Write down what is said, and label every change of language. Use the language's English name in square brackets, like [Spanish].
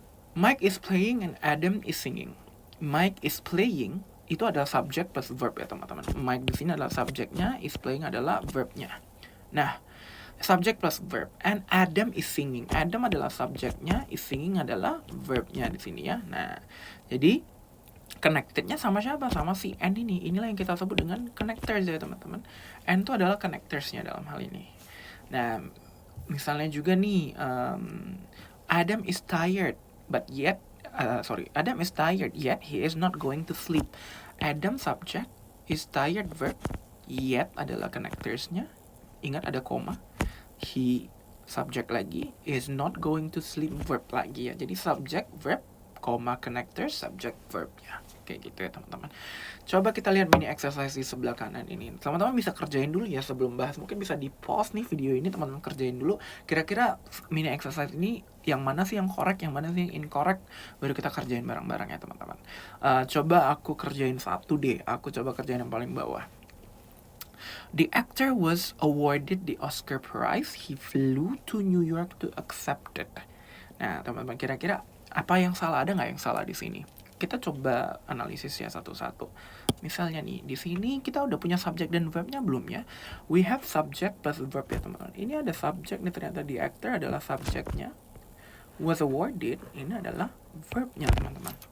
[English] Mike is playing and Adam is singing. Mike is playing [Indonesian] itu adalah subject plus verb ya teman-teman. Mike di sini adalah subjeknya, is playing adalah verbnya. Nah, subject plus verb. [English] And Adam is singing. [Indonesian] Adam adalah subjeknya, is singing adalah verbnya di sini ya. Nah, jadi connectednya sama siapa? Sama si and ini. Inilah yang kita sebut dengan connectors ya teman-teman. And itu adalah connectorsnya dalam hal ini. Nah, misalnya juga nih, [English] Adam is tired. But yet, Adam is tired, yet he is not going to sleep. [Indonesian] Adam subject, is tired verb, yet adalah connectorsnya. Ingat ada koma. [English] He subject lagi, is not going to sleep verb lagi ya. [Indonesian] Jadi subject, verb, koma, connector, subject, verb ya. Kayak gitu ya teman-teman. Coba kita lihat mini exercise di sebelah kanan ini. Teman-teman bisa kerjain dulu ya sebelum bahas. Mungkin bisa di pause nih video ini, teman-teman kerjain dulu. Kira-kira mini exercise ini yang mana sih yang correct, yang mana sih yang incorrect, baru kita kerjain bareng-bareng ya teman-teman. Coba aku kerjain satu deh. Aku coba kerjain yang paling bawah. [English] The actor was awarded the Oscar Prize. He flew to New York to accept it. [Indonesian] Nah, teman-teman, kira-kira apa yang salah? Ada nggak yang salah di sini? Kita coba analisis ya satu-satu. Misalnya nih, di sini kita udah punya subjek dan verbnya belum ya? [English] We have subject plus verb [Indonesian] ya teman-teman. Ini ada subjek nih, ternyata the actor adalah subjeknya. Was awarded, ini adalah verbnya teman-teman.